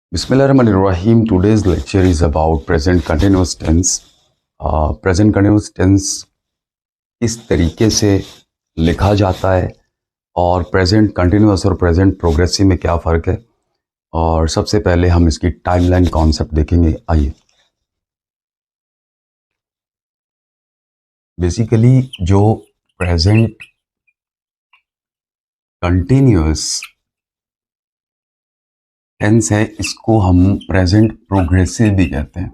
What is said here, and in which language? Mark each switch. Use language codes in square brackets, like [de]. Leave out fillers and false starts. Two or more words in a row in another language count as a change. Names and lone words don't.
[ar] بسم الله الرحمن الرحيم. [en] Today's lecture is about present continuous tense. Present continuous tense [hi] किस तरीके से लिखा जाता है और [en] present continuous और present progressive [hi] में क्या फ़र्क है। और सबसे पहले हम इसकी [en] timeline concept [hi] देखेंगे। आइए, बेसिकली जो [en] present continuous tense [hi] है इसको हम [en] present progressive [hi] भी कहते हैं।